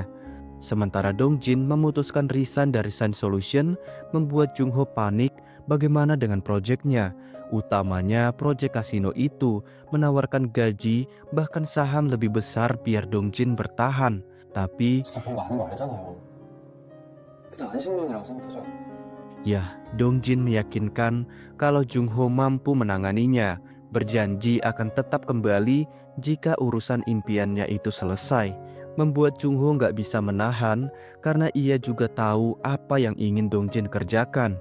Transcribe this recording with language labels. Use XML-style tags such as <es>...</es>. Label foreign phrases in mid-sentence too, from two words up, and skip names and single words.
<id>Sementara Dong Jin memutuskan resign dari Sun Solution, membuat Jung Ho panik bagaimana dengan proyeknya. Utamanya proyek kasino itu menawarkan gaji bahkan saham lebih besar biar Dong Jin bertahan. Tapi</id> <ko>진짜 공부 아는 거 알잖아요. 그냥 안식년이라고 생각해줘.</ko> <id>ya, Dong Jin meyakinkan kalau Jung Ho mampu menanganinya, berjanji akan tetap kembali jika urusan impiannya itu selesai. Membuat Jung Ho nggak bisa menahan karena ia juga tahu apa yang ingin Dong Jin kerjakan.</id>